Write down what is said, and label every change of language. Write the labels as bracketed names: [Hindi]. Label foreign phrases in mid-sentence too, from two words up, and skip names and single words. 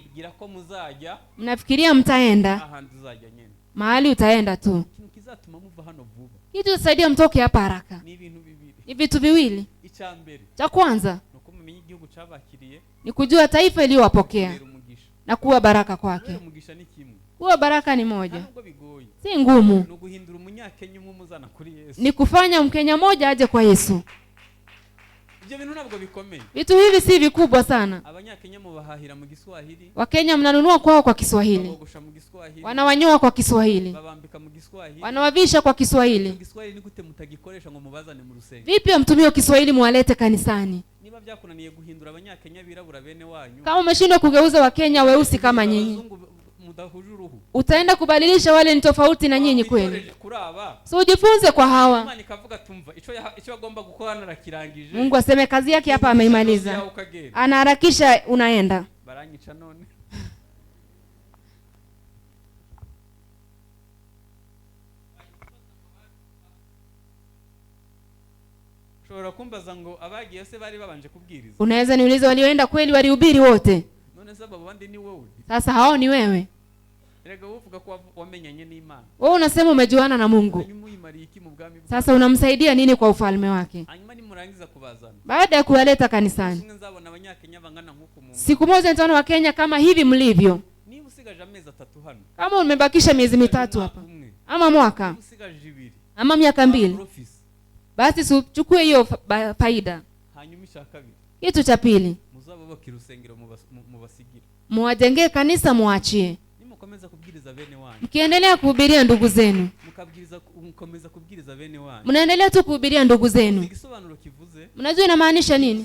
[Swahili] Mnafikiria mtaenda mahali, utaenda tu. Kitu kusaidia mtoke hapa haraka ni vitu viwili. Cha kwanza [Kinyarwanda] igihugu cabakiriye [Swahili] ni kujua taifa iliyowapokea na kuwa baraka kwake. [Kinyarwanda] umugisha ni kimwe, [Swahili] Kuwa baraka ni moja, [Kinyarwanda] ntabwo bigoye, [Swahili] si ngumu. [Kinyarwanda] ni uguhindura umunyakenya umwe umuzana kuri Yesu, [Swahili] Ni kufanya Mkenya moja aje kwa Yesu. [Kinyarwanda] ibyo bintu ntabwo bikomeye. [Swahili] Vitu hivi si vikubwa sana. [Kinyarwanda] Abanyakenya mubahahira mu Giswahili, [Swahili] Wakenya mnanunua kwao kwa Kiswahili, [Kinyarwanda] babogosha mu Giswahili, [Swahili] wanawanyoa kwa Kiswahili, [Kinyarwanda] babambika mu Giswahili, [Swahili] wanawavisha kwa Kiswahili. [Kinyarwanda] Giswahili ni gute mutagikoresha ngo mubazane mu rusengero? [Swahili] Vipi mtumie Kiswahili muwalete kanisani? [Kinyarwanda] Niba byakunaniye guhindura abanyakenya birabura bene wanyu, [Swahili] Kama umeshindwa kugeuza Wakenya weusi kama nyinyi, [Kinyarwanda] mudahuje uruhu, [Swahili] utaenda kubadilisha wale ni tofauti na nyinyi kweli? So ujifunze kwa hawa. [Kinyarwanda] Imana ikavuga tumva ico agomba gukora narakirangije. [Swahili] Mungu aseme kazi yake hapa ameimaliza, anaharakisha, unaenda. [Kinyarwanda] Baranyica none. Shobora kumbaza ngo abagiye se bari babanje kubwiriza? [Swahili] Unaweza niuliza walioenda kweli walihubiri wote? [Kinyarwanda] None sababu bandi ni wewe. [Swahili] Sasa hao ni wewe. [Kinyarwanda] Erega uvuga ko wamenyanye n'Imana. [Swahili] Wewe unasema umejuana na Mungu. Sasa unamsaidia nini kwa ufalme wake? [Kinyarwanda] Hanyuma nimurangiza kubazana, [Swahili] baada ya kuwaleta kanisani, siku moja nitaona Wakenya kama hivi mlivyo. [Kinyarwanda] Niba usigaje amezi 3 hano, [Swahili] kama umebakisha miezi 3 hapa ama mwaka ama miaka 2, basi chukue hiyo faida. Kitu cha pili, muwajengee kanisa, muachie. Mkiendelea kuhubiria ndugu zenu, mnaendelea tu kuhubiria ndugu zenu, mnajua inamaanisha nini?